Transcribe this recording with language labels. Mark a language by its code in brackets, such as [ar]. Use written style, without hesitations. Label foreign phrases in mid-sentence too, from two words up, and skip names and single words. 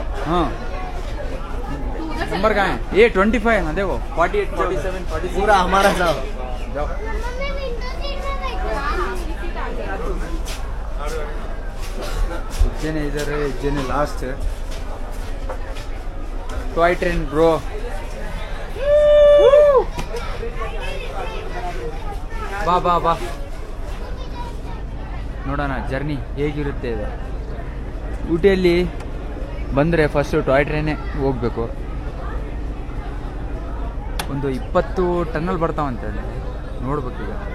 [hi] हाँ नंबर कहाँ है? ये 25 है ना, देखो 48 47 46 पूरा हमारा साहब। जाओ। इतने इधर है, इतने लास्ट है। [en] toy train bro. [kn] ಬಾ ಬಾ ಬಾ ನೋಡೋಣ ಜರ್ನಿ ಹೇಗಿರುತ್ತೆ ಇದು. ಊಟಿಯಲ್ಲಿ ಬಂದರೆ ಫಸ್ಟು [en] toy train [kn] ಹೋಗ್ಬೇಕು. ಒಂದು 20 ಟನ್ನಲ್ ಬರ್ತಾವಂತೆ, ನೋಡ್ಬೇಕೀಗ.